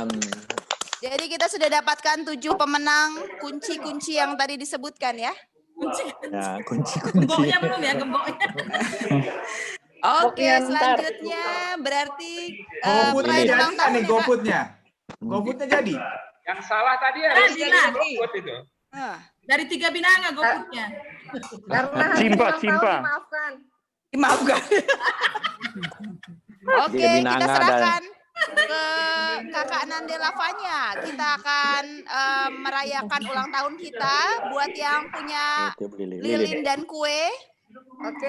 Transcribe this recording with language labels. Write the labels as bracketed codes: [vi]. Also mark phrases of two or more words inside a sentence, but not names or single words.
[id] Jadi kita sudah dapatkan 7 pemenang kunci-kunci yang tadi disebutkan ya. Ya, kunci. Gemboknya belum ya, gemboknya. Oke, selanjutnya berarti GoFoodnya jadi kan nih GoFoodnya? GoFoodnya jadi? Yang salah tadi ya. GoFood itu. Dari 3 binanga GoFoodnya. Cimpa. Dimaafkan. Oke, kita serahkan ke Kakak Nande Lavanya. Kita akan merayakan ulang tahun kita buat yang punya lilin dan kue. Oke,